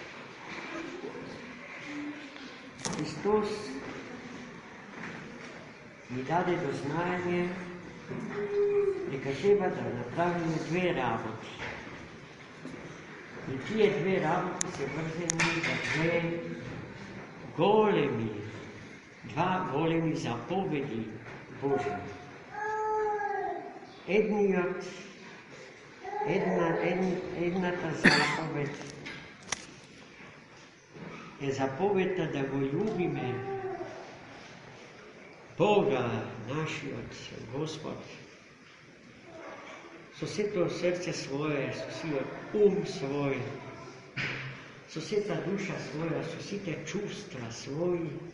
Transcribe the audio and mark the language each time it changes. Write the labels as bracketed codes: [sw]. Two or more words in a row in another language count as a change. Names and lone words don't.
[mk] Христос ми даде до знаење нека треба да направиме две работи. И тие две работи се врзани за два големи заповеди Божји. Една заповед е заповедта да го любиме Бога, нашиот Господ, со сето срце свое, со сиот ум свој, со сета душа своја, со сите чувства своји.